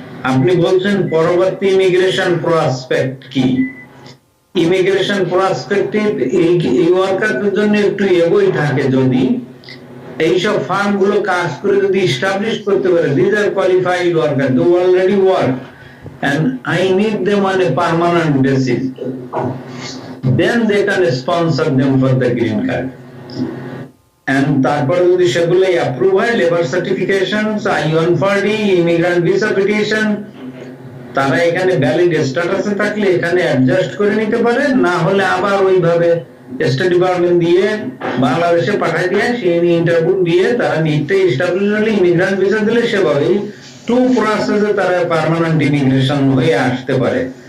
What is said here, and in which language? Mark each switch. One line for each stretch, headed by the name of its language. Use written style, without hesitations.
Bangla: আপনি বলছেন পরবর্তী ইমিগ্রেশন প্রসপেক্ট কি? ইমিগ্রেশন প্রসপেক্টিভ এই ওয়ার্কারদের জন্য একটু এগোই থাকে যদি এইসব ফার্ম গুলো কাজ করে যদি এস্টাবলিশ করতে পারে
English: This are qualified worker, they already work and I need them on a permanent basis, then they can sponsor them for the green card.
Bangla: And তারপরে যদি সেগুলো অ্যাপ্রুভ হয়, labour certification, I-140, immigrant visa petition, তারা এখানে valid স্ট্যাটাসে থাকলে এখানে adjust করে নিতে পারে, না হলে আবার ওইভাবে স্টেট ডিপার্টমেন্ট দিয়ে বাংলাদেশে পাঠাই দিয়ে সেই ইন্টারভিউ দিয়ে তারা নিতে এস্টাবলিশ হলে ইমিগ্রান্ট ভিসা দিলে সেভাবেই টু প্রসেসে তারা পার্মানেন্ট ইমিগ্রেশন হয়ে আসতে পারে।